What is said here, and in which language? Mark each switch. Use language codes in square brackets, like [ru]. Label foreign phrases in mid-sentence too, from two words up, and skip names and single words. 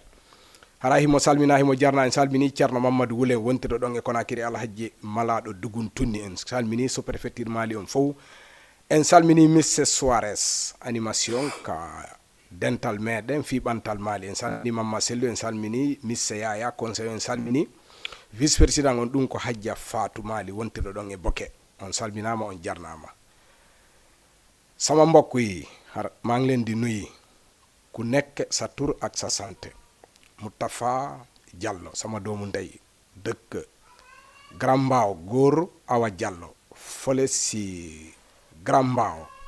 [ff] hara himo salmina himo jarna en salmini ceerno Mamadou Wulen wontirɗo ɗon e Konakiri Alhaji Malaɗo Dugun Tunni en salmini [fr] sous préfecture [ff] Mali on fof en salmini Mr Suarez animation ka dental meɗen fiɓantal Mali en salmini Mamma Sellu en salmini Mr Yaya conseil en salmini [fr] vice président [ff] on ɗum ko Hadja Fatou Mali wontirɗo ɗon e Boke on salminama on jarnama [wo] sama mbokk yi maa ngi leen di nuyu ku nekk sa tur ak sa santé Moutafa Diallo sama doomu ndey dëkk Grand Mbao góor Awa Diallo fële si Grand Mbao